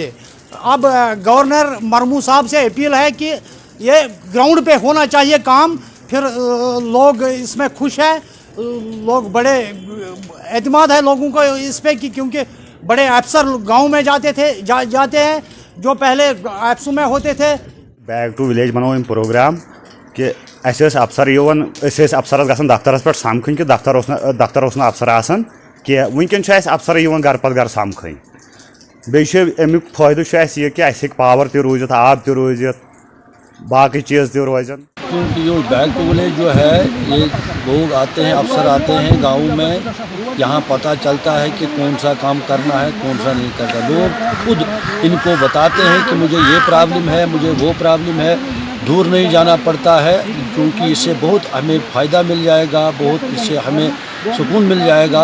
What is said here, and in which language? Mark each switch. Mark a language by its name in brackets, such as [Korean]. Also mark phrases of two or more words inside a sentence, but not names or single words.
[Hindi] अब गवर्नर मरमू साहब से अपील है कि ये ग्राउंड पे होना चाहिए काम, फिर लोग इसमें खुश है, लोग बड़े एतमाद है लोगों को इस पे कि क्योंकि बड़े अफसर गांव में जाते हैं जो पहले एप्सू में होते थे। [English] back to village [Kashmiri] बनाओ इन प्रोग्राम कि अफसर योन अफसरस गसन दफ्तरस पे समखन कि दफ्तर अफसर आसन कि वनकन अफसर योन घर पत घर समखन। बेमिक फायदे यह कि पावर ते रोजित, आब ते रोजित, बाकी चीज़ ते रोजन। [Hindi] क्योंकि जो [English] back to village [Hindi] जो है ये लोग आते हैं, अफसर आते हैं गांव में, यहाँ पता चलता है कि कौन सा काम करना है कौन सा नहीं करना। लोग खुद इनको बताते हैं कि मुझे ये प्रॉब्लम है, मुझे वो प्रॉब्लम है, दूर नहीं जाना पड़ता है, क्योंकि इससे बहुत हमें फ़ायदा मिल जाएगा, बहुत इससे हमें सुकून मिल जाएगा।